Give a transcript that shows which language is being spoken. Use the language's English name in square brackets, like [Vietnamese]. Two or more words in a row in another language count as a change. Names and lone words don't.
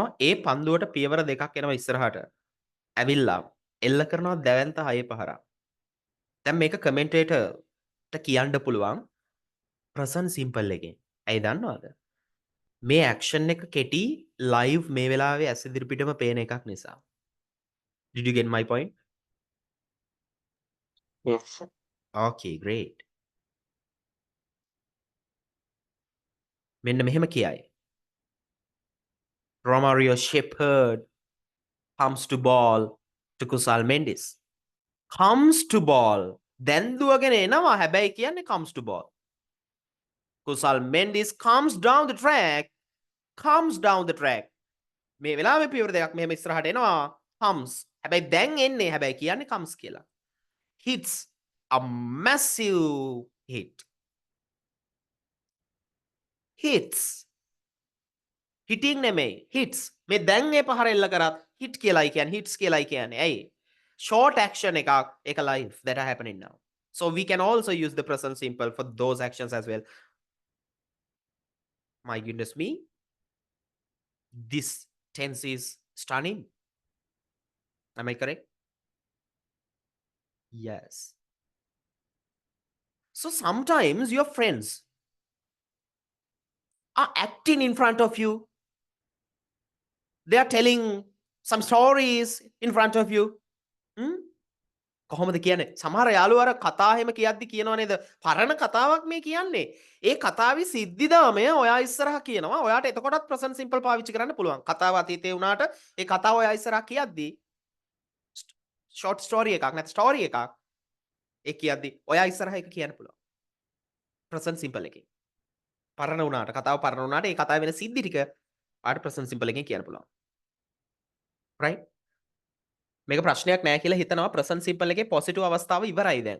[Sinhala] ඒ පන්දුවට පියවර දෙකක් එනවා ඉස්සරහට. ඇවිල්ලා එල්ල කරනවා දැවැන්ත 6 පහරක්. දැන් මේක කමෙන්ටේටර්ට කියන්න පුළුවන් [English] present simple [Sinhala] එකෙන්. ඇයි දන්නවද? මේ ඇක්ෂන් එක කෙටි ලයිව් මේ වෙලාවේ ඇස් ඉදිරිපිටම පේන එකක් නිසා. [English] Did you get my point? Yes, sir. Okay, great. [Sinhala] මෙන්න මෙහෙම කියයි. [English] Romario Shepherd comes to ball to Kusal Mendes. Comes to ball. [Sinhala] දැන් දුවගෙන එනවා හැබැයි කියන්නේ [English] comes to ball. Kusal Mendes comes down the track. Comes down the track. [Sinhala] මේ වෙලාවේ පියවර දෙකක් මෙහෙම ඉස්සරහට එනවා. Comes. හැබැයි දැන් එන්නේ හැබැයි කියන්නේ comes කියලා. [English] Hits a massive hit. Hits. Hitting නෙමෙයි. Hits. [Sinhala] මේ දැන් ඒ පහර එල්ල කරත් hit කියලායි කියන්නේ hits කියලායි කියන්නේ. ඇයි? [English] Short action [Sinhala] එකක් ඒක [English] live that are happening now. So we can also use the present simple for those actions as well. My goodness me. This tense is stunning. Am I correct? Yes. So sometimes your friends are acting in front of you. They are telling some stories in front of you. [Sinhala] Hmm? කොහොමද කියන්නේ? සමහර යාළුවෝ අර කතා එහෙම කියද්දි කියනවා නේද? පරණ කතාවක් මේ කියන්නේ. ඒ කතාවේ සිද්ධිදාමය ඔයා ඉස්සරහා කියනවා. ඔයාට එතකොටත් [English] present simple [Sinhala] පාවිච්චි කරන්න පුළුවන්. කතාව අතීතේ වුණාට ඒ කතාව ඔයා ඉස්සරහා කියද්දි [English] short story [Sinhala] එකක් නැත්නම් story එකක් ඒ කියද්දි ඔයා ඉස්සරහා ඒක කියන්න පුළුවන්. [English] present simple [Sinhala] එකෙන්. පරණ වුණාට කතාව පරණ වුණාට ඒ කතාවේ වෙන සිද්ධි ටික ඔයාට [English] present simple [Sinhala] එකෙන් කියන්න පුළුවන්. right? මේක ප්‍රශ්නයක් නෑ කියලා හිතනවා [English] present simple [Sinhala] එකේ positive අවස්ථාව ඉවරයි දැන්.